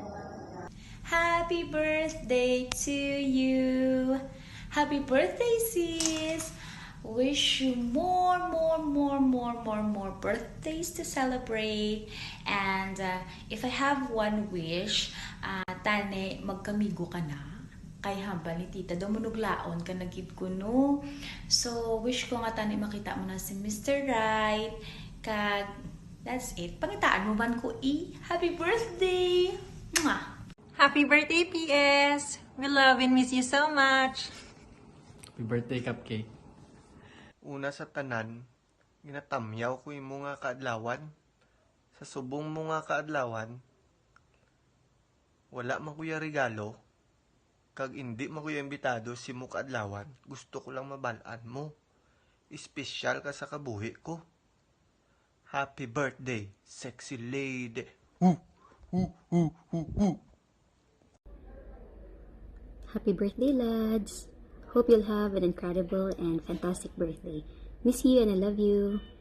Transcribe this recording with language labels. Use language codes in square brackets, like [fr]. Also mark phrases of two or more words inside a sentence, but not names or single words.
[en] Happy birthday to you. Happy birthday, sis. Wish you more birthdays to celebrate. And if I have one wish, [hil] tane magkamigo ka na. Kay hambal ni tita, damunuglaon ka nagid ko no. So wish ko nga tane makita mo na si Mr. Right. [en] Kag, that's it. [hil] Pangitaan mo man ko [en] happy birthday! [hil] Mwah! [en] Happy birthday, PS! We love and miss you so much! Happy birthday, Cupcake. [hil] Una sa tanan, ginatamyaw ko yung mga kaadlawan. Sa subong mga kaadlawan, wala man kuya regalo, kag hindi man kuya imbitado si mo kaadlawan, gusto ko lang mabalaan mo. Espesyal ka sa kabuhi ko. [en] Happy birthday, sexy lady. Woo! Woo! Woo! Woo! Woo! Happy birthday, lads. Hope you'll have an incredible and fantastic birthday. Miss you and I love you.